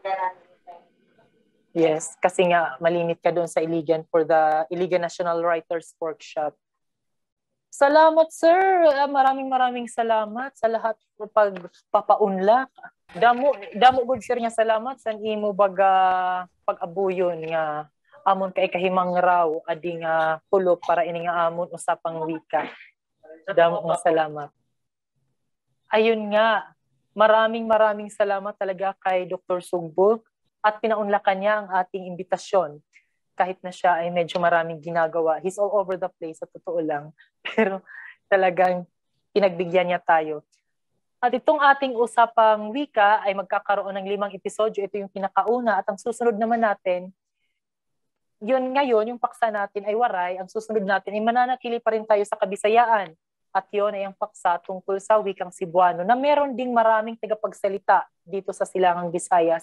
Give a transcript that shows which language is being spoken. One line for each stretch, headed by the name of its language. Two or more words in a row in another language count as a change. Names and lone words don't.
Filipino: Yes, kasi nga malimit ka doon sa Iligan
English: for the
Filipino: Iligan National Writers Workshop. Salamat, sir. Maraming salamat sa lahat ng pagpapaunlak.
Waray: Damo good sir nga salamat sa imo baga pag-abuyon nga amon kay kahimang raw ading pulok para ini nga amon usapang wika. Damo nga salamat.
Filipino: Ayun nga, maraming salamat talaga kay Dr. Sugbo at pinaunlakan niya ang ating imbitasyon. Kahit na siya ay medyo maraming ginagawa.
English: He's all over the place,
Filipino: sa totoo lang. Pero talagang pinagbigyan niya tayo. At itong ating Usapang Wika ay magkakaroon ng 5 episodyo. Ito yung pinakauna. At ang susunod naman natin, yun ngayon, yung paksa natin ay Waray. Ang susunod natin ay mananatili pa rin tayo sa Kabisayaan. At yun ay ang paksa tungkol sa wikang Cebuano na meron ding maraming tagapagsalita dito sa Silangang Visayas.